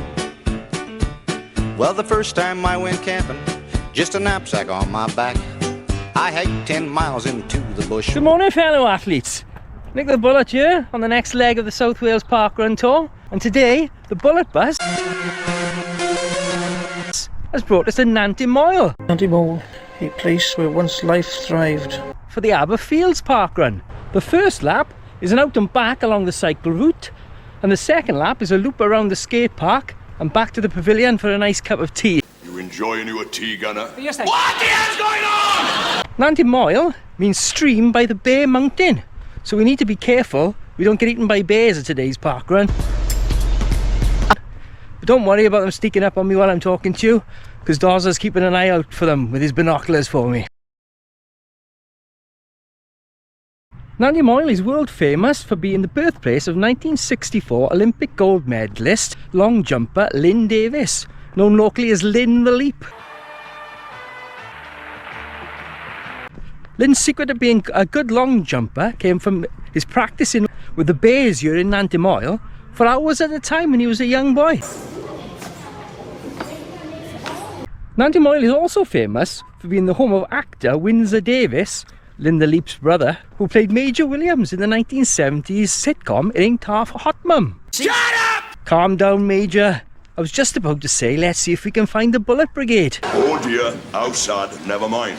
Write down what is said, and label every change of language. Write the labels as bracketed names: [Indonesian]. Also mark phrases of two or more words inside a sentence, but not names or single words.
[English] Well, the first time I went camping, just a knapsack on my back, I hiked 10 miles into the bush. Good morning, fellow athletes. Nick the Bullet here on the next leg of the South Wales Parkrun tour, and today the Bullet bus has brought us to Nant-Y-Moel. Nant-Y-Moel, a place where once life thrived. For the Aberfields Parkrun. The first lap is an out and back along the cycle route, and the second lap is a loop around the skate park and back to the pavilion for a nice cup of tea. You enjoying your tea, Gunner? Yes, what the hell's going on? Nant-Y-Moel means stream by the Bear Mountain, so we need to be careful we don't get eaten by bears at today's parkrun. But don't worry about them sneaking up on me while I'm talking to you, because Dozza's keeping an eye out for them with his binoculars for me. Nant-Y-Moel is world famous for being the birthplace of 1964 Olympic gold medalist long jumper Lynn Davis, known locally as Lynn the Leap. Lynn's secret of being a good long jumper came from his practicing with the bears here in Nant-Y-Moel for hours at a time when he was a young boy. Nant-Y-Moel is also famous for being the home of actor Windsor Davis, Lynn the Leap's brother, who played Major Williams in the 1970s sitcom It Ain't Half Hot Mum. Shut up! Calm down, Major. I was just about to say, let's see if we can find the Bullet Brigade. Oh dear, how sad, never mind.